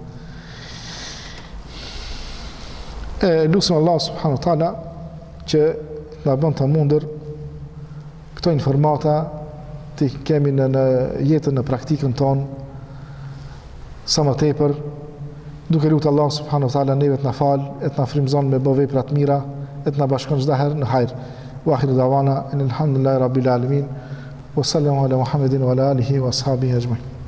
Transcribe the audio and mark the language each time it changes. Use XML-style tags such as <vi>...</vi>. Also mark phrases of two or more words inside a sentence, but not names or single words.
<sq>Lutem Allah</sq> <ar>سبحانه وتعالى</ar> <sq>që na bën të mundur këto informata të kemi në jetën, në praktikën tonë sa më tepër, duke lutur Allah</sq> <ar>سبحانه وتعالى</ar> <sq>neve të na fal, e të na frymëzon me bë vepra të mira, e të na bashkon çdo herë në hajër.</sq> <ar>وآخر دعوانا الحمد لله رب العالمين وصلى الله على محمد وعلى آله وأصحابه أجمعين.</ar>